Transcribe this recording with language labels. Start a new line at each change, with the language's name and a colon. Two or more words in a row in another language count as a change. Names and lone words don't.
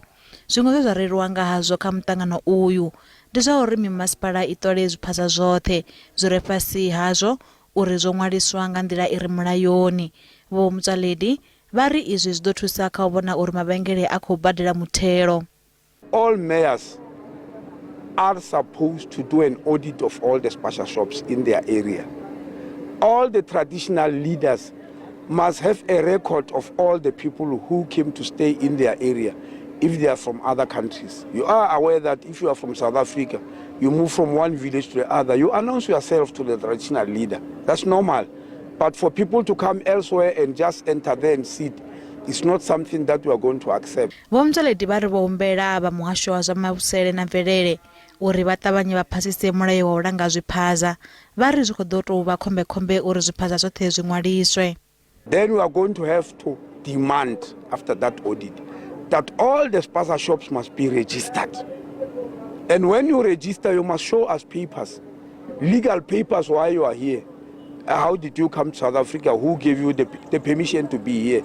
Venda: Zwiṅwe zwe zwa reriwa nga hazwo kha muṱangano uyu ndi zwa uri mimasipala i ṱole zwiphaza zwoṱhe zwi re fhasi hazwo uri zwo ṅwaliswa nga nḓila i re mulayoni. Vho Motsoaledi vha ri izwi zwi ḓo thusa kha u vhona uri mavhengele a khou badela muthelo.
English: All mayors are supposed to do an audit of all the spaza shops in their area. All the traditional leaders must have a record of all the people who came to stay in their area if they are from other countries. You are aware that if you are from South Africa, you move from one village to the other, you announce yourself to the traditional leader. That's normal. But for people to come elsewhere and just enter there and sit, it's not something that we are going to accept.
Venda: Vho Motsoaledi vha ri vho humbela vha muhasho wa zwa mavhusele na mvelele uri vha ṱavhanye vha phasise mulayo wa u langa zwiphaza. Vha ri zwi khou ḓo tou vha khombekhombe uri zwiphaza zwoṱhe zwi ṅwaliswe.
English: Then we are going to have to demand after that audit that all the spaza shops must be registered. And when you register, you must show us papers, legal papers why you are here. How did you come to South Africa? Who gave you the permission to be here?